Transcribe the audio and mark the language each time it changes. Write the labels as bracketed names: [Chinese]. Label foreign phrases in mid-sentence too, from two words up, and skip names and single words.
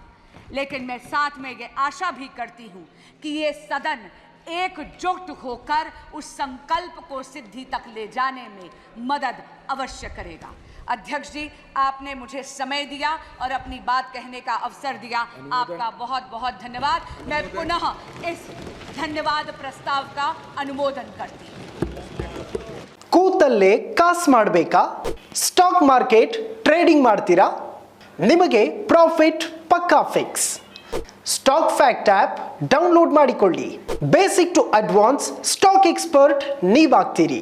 [Hindi] लेकिन मैं साथ में ये आशा भी करती हूँ कि ये सदन एकजुट होकर उस संकल्प को सिद्धि तक ले जाने में मदद अवश्य करेगा। अध्यक्ष जी, आपने मुझे समय दिया और अपनी बात कहने का अवसर दिया, आपका बहुत बहुत धन्यवाद। मैं पुनः इस धन्यवाद प्रस्ताव का अनुमोदन करती हूँ। [Kannada] ಕೂತಲ್ಲೇ ಕಾಸು ಮಾಡಬೇಕಾ? [English] stock market trading [Kannada] ಮಾಡ್ತೀರಾ? ನಿಮಗೆ ಪ್ರಾಫಿಟ್ ಪಕ್ಕಾ ಫಿಕ್ಸ್. ಸ್ಟಾಕ್ ಫ್ಯಾಕ್ಟ್ [English] app download [Kannada] ಮಾಡಿಕೊಳ್ಳಿ. [English] basic to advance stock expert ನೀವಾಗ್ತೀರಿ.